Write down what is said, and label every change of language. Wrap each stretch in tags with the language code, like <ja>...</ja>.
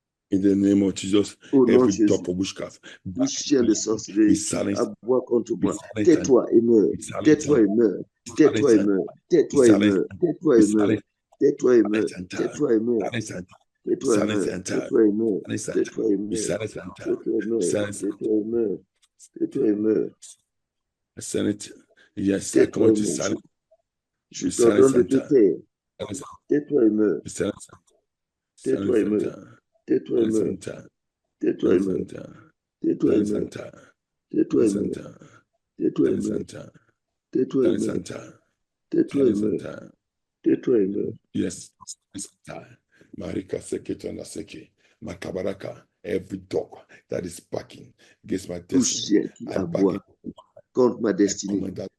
<en>In the name of Jesus, every dog of witchcraft,</en> <fr>tout chien de sorcellerie, aboie contre moi. Tais-toi et meurs. Tais-toi et meurs. Tais-toi et meurs. Tais-toi et meurs. Tais-toi et meurs. Tais-toi et meurs. Tais-toi et meurs. Tais-toi et meurs. Tais-toi et meurs. Tais-toi et meurs. Tais-toi et meurs. Tais-toi et meurs.</fr> <en>Yes, I come to silence.</en> <fr>Je t'ordonne de te taire. Tais-toi et meurs. Tais-toi et meurs. Tais-toi et meurs. Tais-toi et meurs. Tais-toi et meurs. Tais-toi et meurs. Tais-toi et meurs. Tais-toi et meurs. Tais-toi et meurs. Tais-toi et meurs.</fr> <en>Yes. Marika Seke Seke. Makabaraka. Every dog that is backing against my destiny.</en> <fr>Tout chien qui aboie contre ma destinée.</fr>